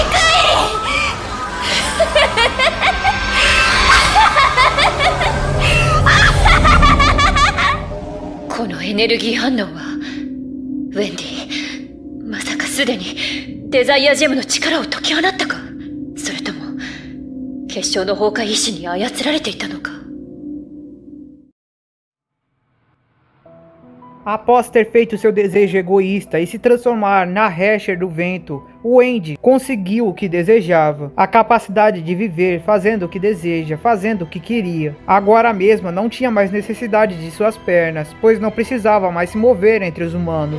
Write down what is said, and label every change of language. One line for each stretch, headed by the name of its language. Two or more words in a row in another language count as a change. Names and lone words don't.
Japanese: い。このエネルギー反応はウェンディ、まさかすでにデザイアジェムの力を解き放ったか？それとも結晶の崩壊意志に操られていたのか？
Portuguese: Após ter feito seu desejo egoísta e se transformar na Hasher do Vento, Wendy conseguiu o que desejava, a capacidade de viver fazendo o que deseja, fazendo o que queria. Agora mesmo não tinha mais necessidade de suas pernas, pois não precisava mais se mover entre os humanos.